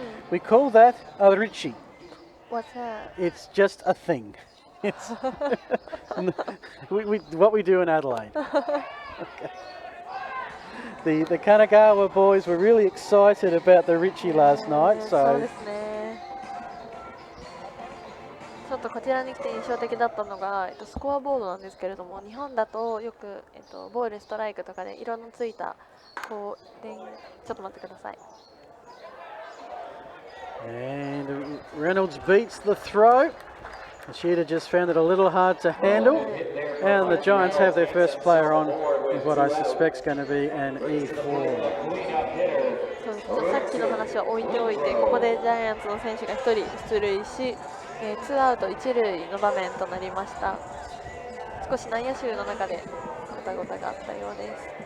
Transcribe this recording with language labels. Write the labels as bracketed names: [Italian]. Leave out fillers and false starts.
[English] We call that a Richie. What's that? It's just a thing. It's what we do in Adelaide. Okay. The Kanagawa boys were really excited about the Richie last night, [Japanese] そう [English] so [Japanese] ですね。ちょっとこちらに来て印象的だったのが、スコアボードなんですけれども、日本だとよく、ボール、ストライクとかで色のついたこうちょっと待ってください。 [English] and Reynolds beats the throw. Ishida just found it a little hard to handle, and the Giants have their first player on with what I suspect is going to be an E4. [Japanese] そうです。さっきの話は置いておいて、ここでジャイアンツの選手が1人出塁し、ツーアウト1塁の場面となりました。少し内野手の中でごたごたがあったようです。